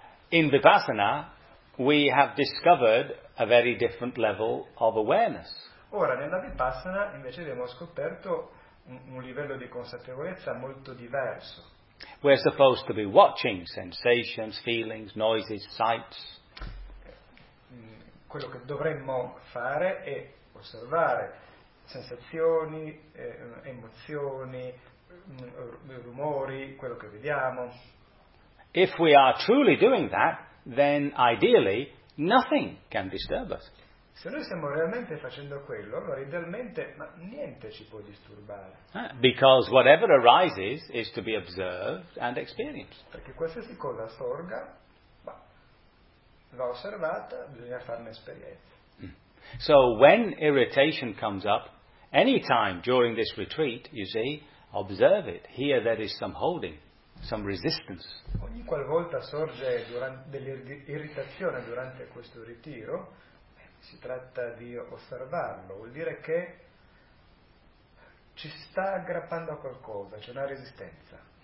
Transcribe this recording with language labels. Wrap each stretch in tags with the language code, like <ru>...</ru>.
<en>In Vipassana we have discovered a very different level of awareness.</en> <it>Ora, nella Vipassana invece abbiamo scoperto un livello di consapevolezza molto diverso.</it> <en>We're supposed to be watching sensations, feelings, noises, sights.</en> <it>Quello che dovremmo fare è osservare sensazioni, emozioni, rumori, quello che vediamo.</it> <en>If we are truly doing that, then ideally nothing can disturb us.</en> <it>Se noi stiamo realmente facendo quello, allora idealmente niente ci può disturbare.</it> <en>Because whatever arises is to be observed and experienced.</en> <it>Perché qualsiasi cosa sorga, va osservata, bisogna farne esperienza.</it> <en>So when irritation comes up, any time during this retreat, you see, observe it. Here there is some holding, some resistance.</en> <it>Ogni qualvolta sorge dell'irritazione durante questo ritiro, si tratta di osservarlo. Vuol dire che ci sta aggrappando a qualcosa, c'è una resistenza.</it>